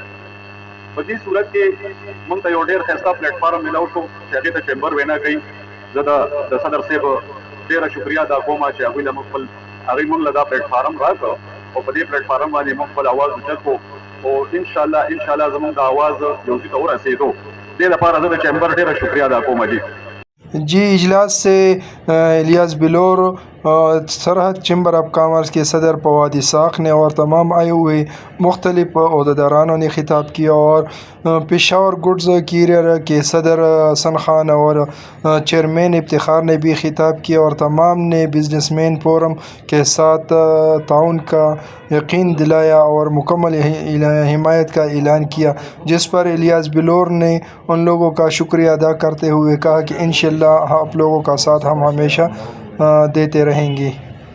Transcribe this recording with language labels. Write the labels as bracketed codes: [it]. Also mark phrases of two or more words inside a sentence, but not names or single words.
[ps] په دې صورت کې موږ ته یو ډېر ښایسته پلیټ فارم میلاو شو چې هغې ته چیمبر وینا کوي. زه د صدر صاحب ډېره شکریه ادا کوم چې هغوی له موږ خپل هغوی موږ له دا پلیټ فارم راکړه او په دې پلیټ فارم باندې موږ خپل اواز اوچت کړو او انشاءالله زموږ د اواز یو ځای ته ورسېدو. دې لپاره زه د چیمبر ډېره شکریه ادا کوم. [ur] جی اجلاس سے الیاس بلور سرحد چیمبر آف کامرس کے صدر فواد اسحاق نے اور تمام آئے ہوئے مختلف عہدیدارانوں نے خطاب کیا اور پشاور گڈز کیریئر کے صدر حسن خان اور چیئرمین افتخار نے بھی خطاب کیا اور تمام نے بزنس مین فورم کے ساتھ تعاون کا یقین دلایا اور مکمل حمایت کا اعلان کیا، جس پر الیاس بلور نے ان لوگوں کا شکریہ ادا کرتے ہوئے کہا کہ انشاءاللہ آپ لوگوں کا ساتھ ہم ہمیشہ دیتے رہیں گے۔